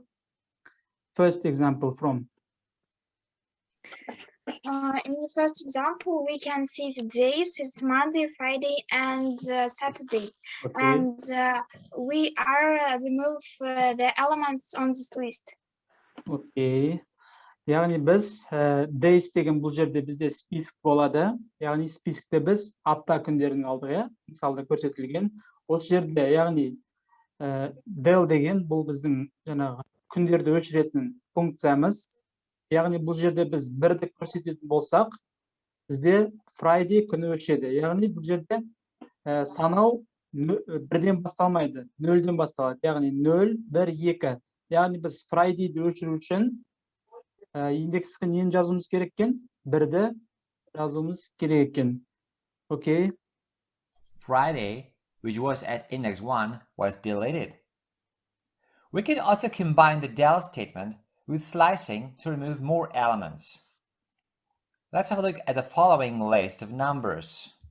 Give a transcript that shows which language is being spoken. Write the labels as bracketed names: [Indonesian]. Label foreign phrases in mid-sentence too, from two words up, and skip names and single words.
[English] First example from. In the first example, we can see the days. It's Monday, Friday, and Saturday. Okay. And we are remove the elements on this list. Okay. [Kazakh] Яғни біз days деген бұл жерде бізде список болады. Яғни спискте біз апта күндерін алдық, иә? Мысалда көрсетілген. Осы жерде, яғни del деген бұл біздің жаңағы күндерді өшіретін функциямыз. Яғни бұл жерде біз бірді көрсететін болсақ, бізде Friday күні өшеді. Яғни бұл жерде санау бірден басталмайды, нөлден басталады. Яғни 0, 1, 2. Яғни біз Friday'ді өшіру үшін индекске нені жазуымыз керек екен? Бірді жазуымыз керек екен. [English] Okay. Friday, which was at index 1, was deleted. We can also combine the del statement with slicing to remove more elements. Let's have a look at the following list of numbers.